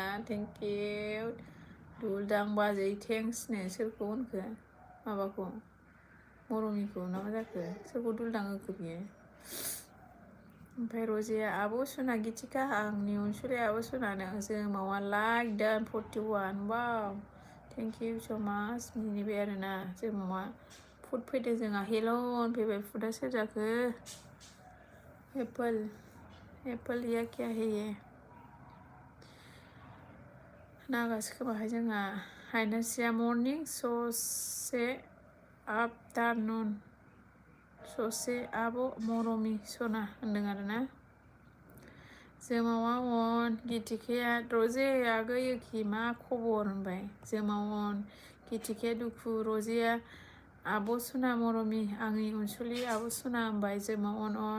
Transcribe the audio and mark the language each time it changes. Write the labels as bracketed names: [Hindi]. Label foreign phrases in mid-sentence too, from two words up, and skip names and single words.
[Bodo] थेंकिउ दुलदां बाजै थेंक्सनो सोरखौ होनखो माबाखौ मरमिखौ ना मा जाखो सोरखौ दुलदां होखो बियो ओमफ्राय रजेया आब' सना गितिका आंनि अनसुलि आब' सनानो जोमावा लाइक दान 41 वाव [English] thank you so much [Bodo] मिनिबाय आरोना जोमावा फुड फैदों जोंहा हेल' फैबाय फुडा सोर जाखो [Hindi] एप्पल या क्या है ये [Bodo] नागासो खोमाहाय जोंहा हायनास्रिया मर्निं ससे आफ्टारनुन ससे आब' मरमि सना होनदों आरोना जोमावा अन गितिकाया रजे आगै खि मा खबर होनबाय जोमाव अन गितिकाया दुखु रजेया आब' सना मरमि आंनि अनसुलि आब' सना होनबाय जोमाव अन